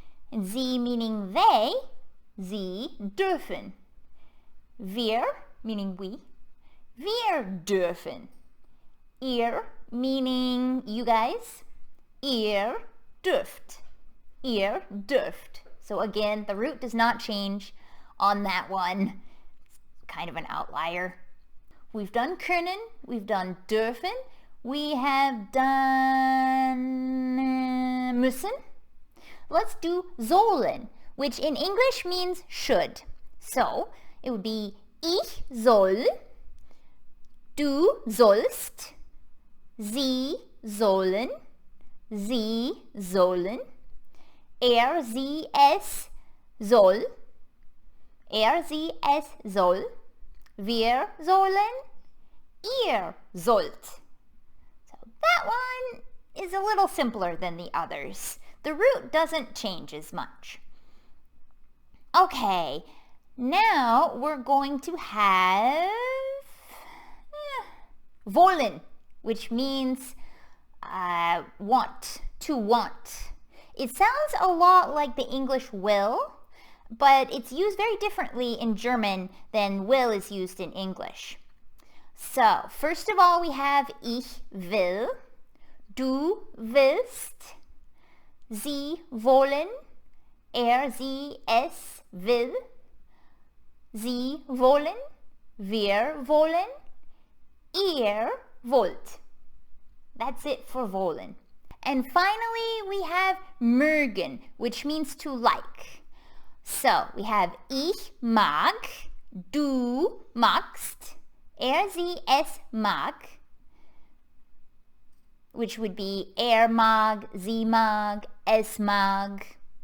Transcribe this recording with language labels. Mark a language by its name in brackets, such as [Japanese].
[English] And Sie meaning they, [German] Sie dürfen. [English] Wir, meaning we, [German] wir dürfen. [English] Ihr, meaning you guys, [German] ihr dürft. Ihr dürft. [English] So again, the root does not change on that one. It's kind of an outlier. We've done können, we've done dürfen, we have done müssen. Let's do sollen, which in English means should. So it would be [German] ich soll, du sollst, sie sollen, sie sollen, sie, es soll, sie, es soll, wir sollen, ihr sollt. [English] So that one is a little simpler than the others. The root doesn't change as much. Okay, now we're going to have wollen, which means want, to want. It sounds a lot like the English will, but it's used very differently in German than will is used in English. So, first of all, we have [German] ich will, du willst, sie wollen, sie, es will, sie wollen, wir wollen, ihr wollt. [English] That's it for wollen. And finally, we have mögen, which means to like. So, we have [German] ich mag, du magst, sie, es mag, [English] which would be [German] mag, sie mag, es mag.